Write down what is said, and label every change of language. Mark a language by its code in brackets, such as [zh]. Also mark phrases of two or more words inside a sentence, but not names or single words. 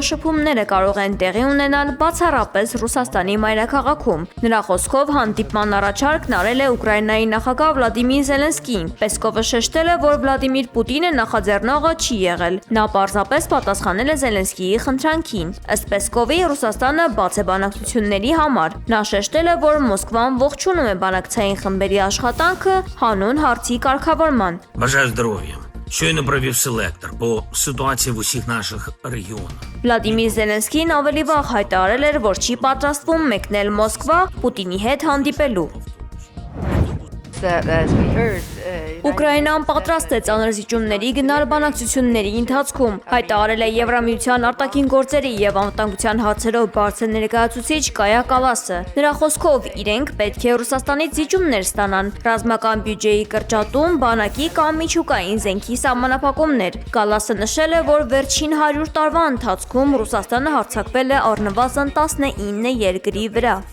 [hy] շփումները կարող են տեղի ունենալ բացառապես Ռուսաստանի մայրաքաղաքում։ Նրա խոսքով հանդիպման առաջարկն արել է Ուկրաինայի նախագահ Վլադիմիր Զելենսկին։ Պեսկովը շեշտել է, որ Վլադիմիր Պուտինը նախաձեռնողը չի եղել։ Նա պարզապես պատասխանել է Զելենսկիի խնդրանքին։ Ըստ Պեսկովի, Ռուսաստանը բաց է բանակցությունների համար։ Նա շեշտել է, որ Մոսկվան ողջունում է բանակցային խմբերի աշխատանքը հանուն հարցի կարգավորման։ [uk] Щойно провів селектор по ситуації в усіх наших регіонах. [hy] Վլադիմիր Զելենսկին ավելի վաղ հայտարարել էր, որ չի պատրաստվում մեկնել Մոսկվա Պուտինի հետ հանդիպելու։ Ուկրաինան պատրաստ է ծանր զիջումների գնալ բանակցությունների ընթացքում, հայտարարել է Եվրամիության արտաքին գործերի եւ անվտանգության հարցերով բարձր ներկայացուցիչ Կայա Կալասը։ Նրա խոսքով իրենք պետք է Ռուսաստանից զիջումներ ստանան, ռազմական բյուջեի կրճատում, բանակի կամ միջուկային զենքի սահմանափակումներ։ Կալասը նշել է, որ վերջին 100 տարվա ընթացքում Ռուսաստանը հարձակվել է առնվազն 19 երկրի վրա։